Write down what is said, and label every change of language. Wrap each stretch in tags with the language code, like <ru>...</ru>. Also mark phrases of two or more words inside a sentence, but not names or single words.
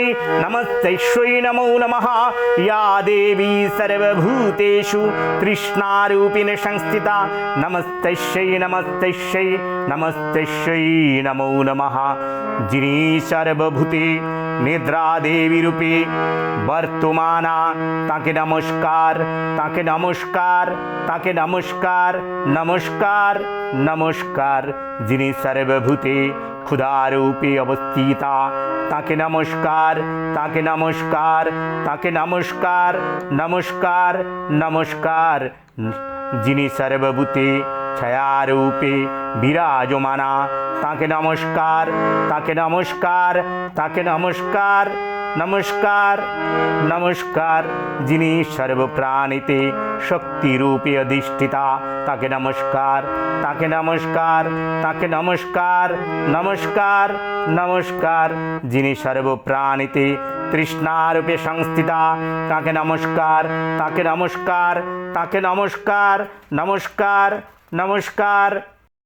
<sa>नमस्तैश्वै नमो नमः या देवी सर्वभूतेषु तृष्णारूपेण संस्थिता नमस्तैश्वै नमस्तैश्वै नमस्तैश्वै नमो नमः</sa> <bn>যিনি সর্বভূতে নিদ্রা দেবী রূপে বর্তমানা তাকে নমস্কার তাকে নমস্কার তাকে নমস্কার নমস্কার নমস্কার যিনি সর্বভূতে ক্ষুধারূপে অবস্থিতা তাকে নমস্কার তাকে নমস্কার তাকে নমস্কার নমস্কার নমস্কার যিনি সর্বভূতে ছায়ারূপে বিরাজমানা তাকে নমস্কার তাকে নমস্কার তাকে নমস্কার নমস্কার নমস্কার যিনি সর্বপ্রাণীতে শক্তিরূপে অধিষ্ঠিতা তাকে নমস্কার তাকে নমস্কার তাকে নমস্কার নমস্কার নমস্কার যিনি সর্বপ্রাণীতে তৃষ্ণারূপে সংস্থিতা তাকে নমস্কার তাকে নমস্কার তাকে নমস্কার নমস্কার নমস্কার</bn>